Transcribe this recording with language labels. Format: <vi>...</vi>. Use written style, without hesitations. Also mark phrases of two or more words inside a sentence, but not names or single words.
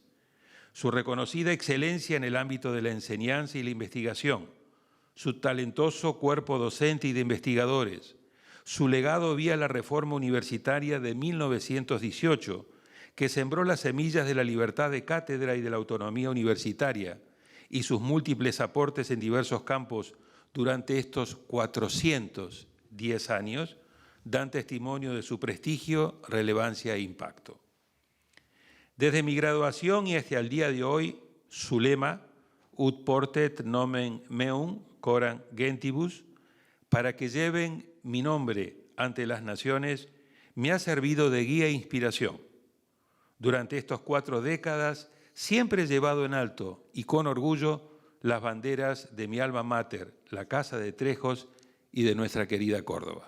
<es>Su reconocida excelencia en el ámbito de la enseñanza y la investigación, su talentoso cuerpo docente y de investigadores, su legado vía la reforma universitaria de 1918, que sembró las semillas de la libertad de cátedra y de la autonomía universitaria, y sus múltiples aportes en diversos campos durante estos 410 años, dan testimonio de su prestigio, relevancia e impacto. Desde mi graduación y hasta el día de hoy, su lema,</es> <la>ut portet nomen meum coram gentibus,</la> <es>para que lleven mi nombre ante las naciones, me ha servido de guía e inspiración. Durante estas 4 décadas, siempre he llevado en alto y con orgullo las banderas de mi</es> <la>alma mater,</la> <es>la Casa de Trejos y de nuestra querida Córdoba.</es>